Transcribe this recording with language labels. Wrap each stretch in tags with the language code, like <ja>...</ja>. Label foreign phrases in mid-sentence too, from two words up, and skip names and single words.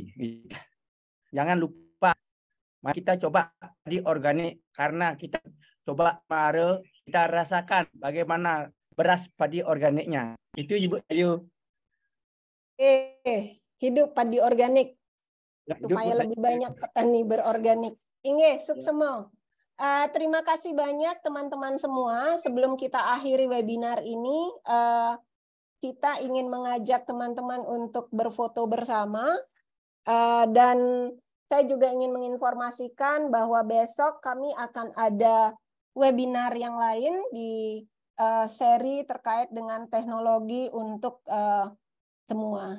<id>Jangan lupa, mari kita coba di organik, karena kita coba kita rasakan bagaimana beras padi organiknya. Itu Ibu Ayu. Hidup padi organik supaya lebih banyak petani berorganik.</id> <ban>Inge, suksemo.</ban> <id>Terima kasih banyak teman-teman semua. Sebelum kita akhiri webinar ini, kita ingin mengajak teman-teman untuk berfoto bersama. Dan saya juga ingin menginformasikan bahwa besok kami akan ada webinar yang lain di seri terkait dengan teknologi untuk semua.</id>